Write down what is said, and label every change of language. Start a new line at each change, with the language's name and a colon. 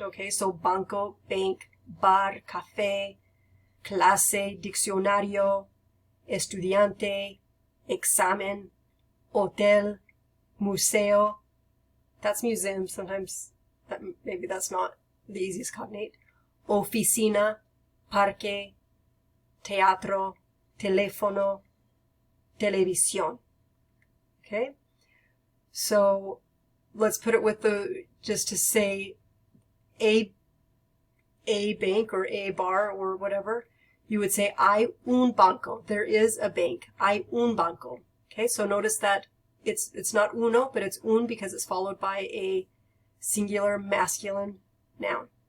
English: Okay, so banco, bank, bar, café, clase, diccionario, estudiante, examen, hotel, museo. That's museum. Sometimes maybe that's not the easiest cognate.
Spanish: Oficina, parque, teatro, teléfono, televisión.
English: Okay? So let's put it with just to say a bank or a bar or whatever, you would say
Spanish: hay un banco.
English: There is a bank.
Spanish: Hay un banco.
English: Okay, so notice that it's not uno, but it's un because it's followed by a singular masculine noun.